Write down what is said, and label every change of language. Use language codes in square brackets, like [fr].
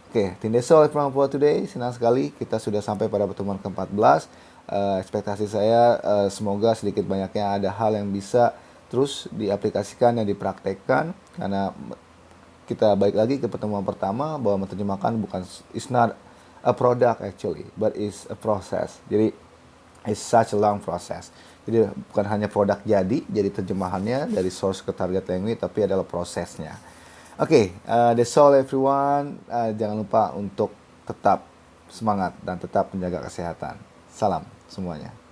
[id] Oke, [en] that's all for today. [id] Senang sekali kita sudah sampai pada pertemuan ke-14. Ekspektasi saya semoga sedikit banyaknya ada hal yang bisa terus diaplikasikan dan dipraktekkan, karena kita balik lagi ke pertemuan pertama bahwa menerjemahkan [en] it's not a product actually, but it's a process. Jadi it's such a long process. [id] Jadi bukan hanya produk jadi terjemahannya dari source ke target language, tapi adalah prosesnya. Oke, [en] that's all everyone. [id] Jangan lupa untuk tetap semangat dan tetap menjaga kesehatan. Salam semuanya.